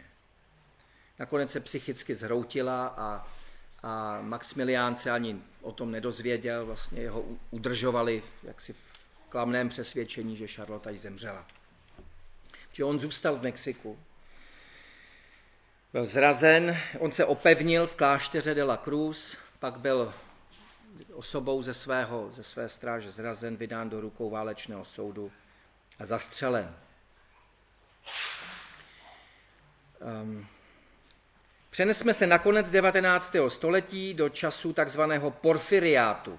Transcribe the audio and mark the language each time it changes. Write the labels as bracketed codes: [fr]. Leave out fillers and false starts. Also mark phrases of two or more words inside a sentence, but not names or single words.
[cs] Nakonec se psychicky zhroutila a Maxmilián se ani o tom nedozvěděl, vlastně jeho udržovali jaksi v klamném přesvědčení, že Charlotte jí zemřela. Že on zůstal v Mexiku. Byl zrazen, on se opevnil v klášteře de la Cruz, pak byl osobou ze své stráže zrazen, vydán do rukou válečného soudu a zastřelen. Přenesme se na konec 19. století do času takzvaného porfiriátu.